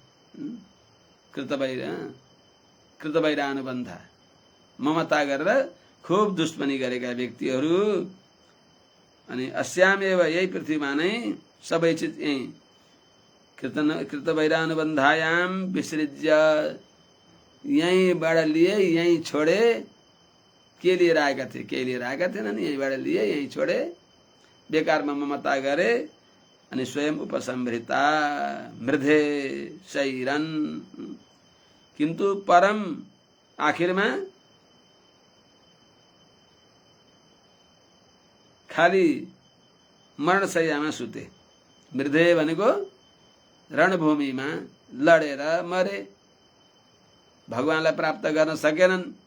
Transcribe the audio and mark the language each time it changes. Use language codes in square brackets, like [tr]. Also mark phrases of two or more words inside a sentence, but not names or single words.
[ne] कृतवैरानुबन्ध ममता गरेर खूब दुश्मनी गरेका व्यक्तिहरू, अनि अस्यामेव, यही पृथ्वीमा नै सबै चिज यही [sa] कृतवैरानुबन्धायाम विसृज्य, [ne] यहीँबाट लिए यहीँ छोडे। के लिएर आएका थिए? केही लिएर आएका थिएनन्, यहीँबाट लिए यहीँ छोडे, बेकारमा ममता गरे, अनि [sa] स्वयं उपसंहृता मृधे शैरन। [ne] किन्तु परम आखिरमा खाली मरणशैयामा सुते। मृधे भनेको रणभूमिमा लडेर मरे, भगवानलाई प्राप्त गर्न सकेनन्।